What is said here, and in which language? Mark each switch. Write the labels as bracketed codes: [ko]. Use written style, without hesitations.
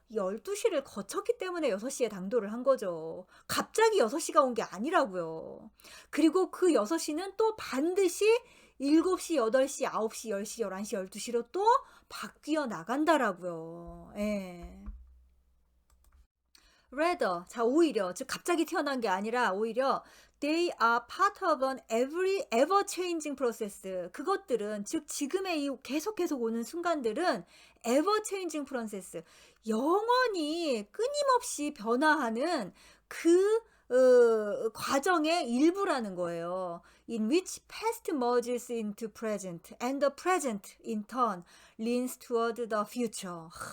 [ko] 12시를 거쳤기 때문에 6시에 당도를 한 거죠. 갑자기 6시가 온 게 아니라고요. 그리고 그 6시는 또 반드시 7시, 8시, 9시, 10시, 11시, 12시로 또 바뀌어 나간다라고요. 예. [en] rather, [ko] 자, 오히려, 즉 갑자기 태어난 게 아니라 오히려 [en] they are part of an ever changing process. [ko] 그것들은, 즉 지금의 이 계속 오는 순간들은 [en] ever changing process, [ko] 영원히 끊임없이 변화하는 그 과정의 일부라는 거예요. [en] In which past merges into present and the present in turn leans toward the future.